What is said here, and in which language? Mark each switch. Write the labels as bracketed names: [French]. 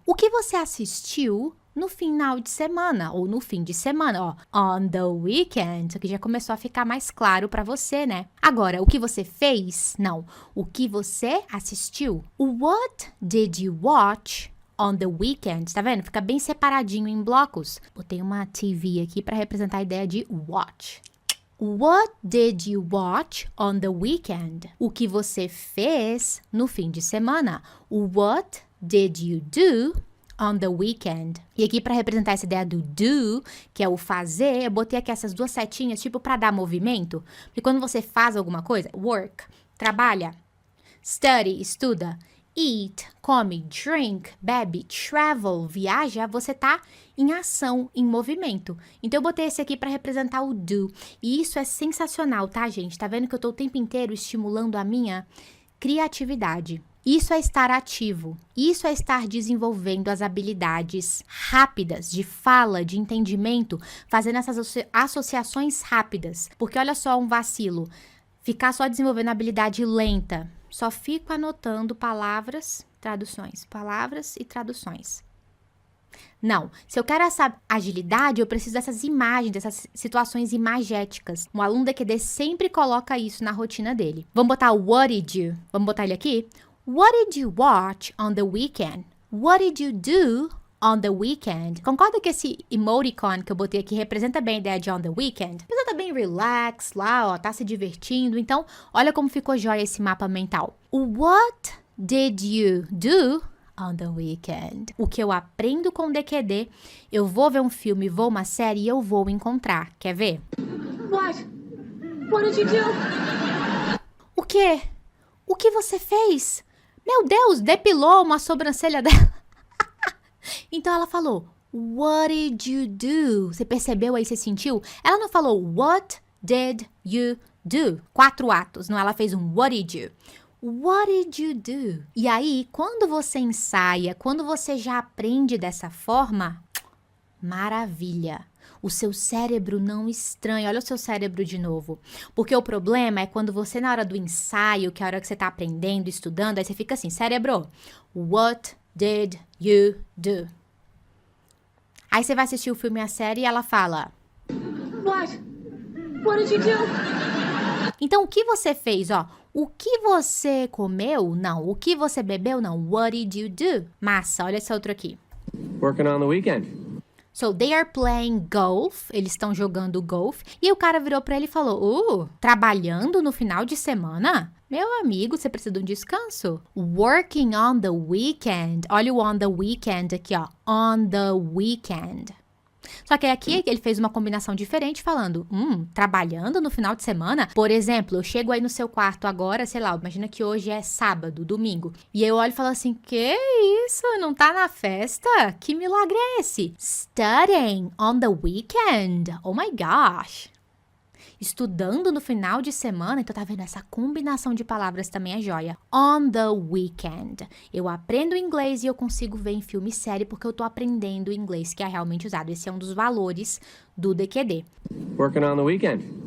[Portuguese] O que você assistiu no final de semana, ou no fim de semana, ó, [English] on the weekend. [Portuguese] Isso aqui já começou a ficar mais claro pra você, né? Agora, o que você fez? Não. O que você assistiu? [English] What did you watch on the weekend? [Portuguese] Tá vendo? Fica bem separadinho em blocos. Botei uma TV aqui pra representar a ideia de watch. [English] What did you watch on the weekend? [Portuguese] O que você fez no fim de semana? [English] What did you do on the weekend? [Portuguese] E aqui para representar essa ideia do do, que é o fazer, eu botei aqui essas duas setinhas, tipo para dar movimento. Porque quando você faz alguma coisa, work, trabalha, study, estuda, eat, come, drink, bebe, travel, viaja, você tá em ação, em movimento. Então, eu botei esse aqui para representar o do. E isso é sensacional, tá, gente? Tá vendo que eu tô o tempo inteiro estimulando a minha criatividade. Isso é estar ativo, isso é estar desenvolvendo as habilidades rápidas de fala, de entendimento, fazendo essas associações rápidas. Porque olha só um vacilo, ficar só desenvolvendo habilidade lenta, só fico anotando palavras, palavras e traduções. Não, se eu quero essa agilidade, eu preciso dessas imagens, dessas situações imagéticas. Um aluno DQD sempre coloca isso na rotina dele. Vamos botar o [English] what did you? [Portuguese] Vamos botar ele aqui? [English] What did you watch on the weekend? What did you do on the weekend? [Portuguese] Concorda que esse emoticon que eu botei aqui representa bem a ideia de on the weekend? Representa bem relax lá, ó, tá se divertindo. Então, olha como ficou jóia esse mapa mental. [English] What did you do on the weekend? [Portuguese] O que eu aprendo com o DQD, eu vou ver um filme, vou uma série e eu vou encontrar. Quer ver? [English] What? What did you do? [Portuguese] O quê? O que você fez? Meu Deus, depilou uma sobrancelha dela. Então ela falou, [English] what did you do? [Portuguese] Você percebeu aí, você sentiu? Ela não falou, what did you do? 4 atos, não, ela fez um [English] what did you? What did you do? [Portuguese] E aí, quando você ensaia, quando você já aprende dessa forma, maravilha. O seu cérebro não estranha. Olha o seu cérebro de novo. Porque o problema é quando você, na hora do ensaio, que é a hora que você tá aprendendo, estudando, aí você fica assim, cérebro, [English] what did you do? [Portuguese] Aí você vai assistir o filme e a série e ela fala, [English] What? What did you do? [Portuguese] Então, o que você fez, ó? O que você comeu? Não. O que você bebeu? Não. [English] What did you do? [Portuguese] Massa, olha esse outro aqui. [English] Working on the weekend. So, they are playing golf. [Portuguese] Eles estão jogando golfe. E o cara virou pra ele e falou, trabalhando no final de semana? Meu amigo, você precisa de um descanso. Working on the weekend. Olha o [English] on the weekend aqui, ó. On the weekend. [Portuguese] Só que aqui ele fez uma combinação diferente falando, trabalhando no final de semana? Por exemplo, eu chego aí no seu quarto agora, sei lá, imagina que hoje é sábado, domingo. E eu olho e falo assim, que isso? Não tá na festa? Que milagre é esse? [English] Studying on the weekend. Oh my gosh. [Portuguese] Estudando no final de semana, então tá vendo? Essa combinação de palavras também é joia. [English] On the weekend. [Portuguese] Eu aprendo inglês e eu consigo ver em filme e série porque eu tô aprendendo inglês que é realmente usado. Esse é um dos valores do DQD. [English] Working on the weekend.